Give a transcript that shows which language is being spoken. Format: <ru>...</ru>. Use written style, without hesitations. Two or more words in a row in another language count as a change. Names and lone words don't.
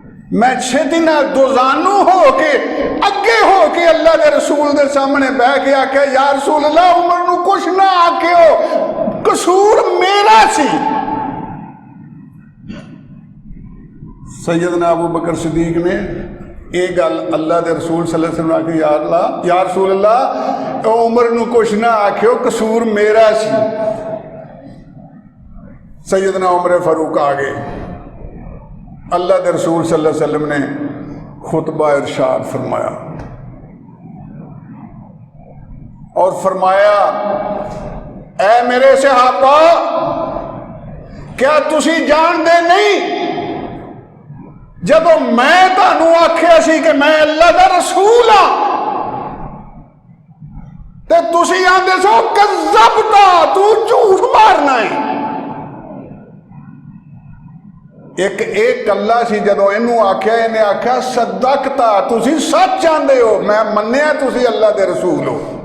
<pa>میں چھیتی نا دو زانو ہو کے اگے ہو کے اللہ کے رسول کے سامنے بہہ کے آکھیا</pa> <ar>يا رسول الله</ar> <pa>عمر نوں کجھ نا آکھیو، قصور میرا سی. سیدنا ابو بکر صدیق نے ایہہ گل اللہ کے رسول</pa> <ar>صلى الله عليه وسلم</ar> <pa>آکھی</pa> <ar>يا رسول الله</ar> <pa>عمر نوں کجھ نا آکھیو، قصور میرا سی. سیدنا عمر فاروق آ گئے. اللہ کے رسول</pa> <ar>صلى الله عليه وسلم</ar> <pa>نے خطبہ ارشاد فرمایا اور فرمایا اے میرے صحابہ، کیا تسی جانتے نہیں جدوں میں تہانوں آکھیا سی کہ میں اللہ کا رسول ہاں تے تسی آندے سو کذبت، توں جھوٹ مارنا ہیں. اک کلا سی جدوں اینوں آکھیا، اینہے آکھیا صدقت، تسی سچ آندے ہو، میں منیا تسی اللہ کے رسول ہو.</pa>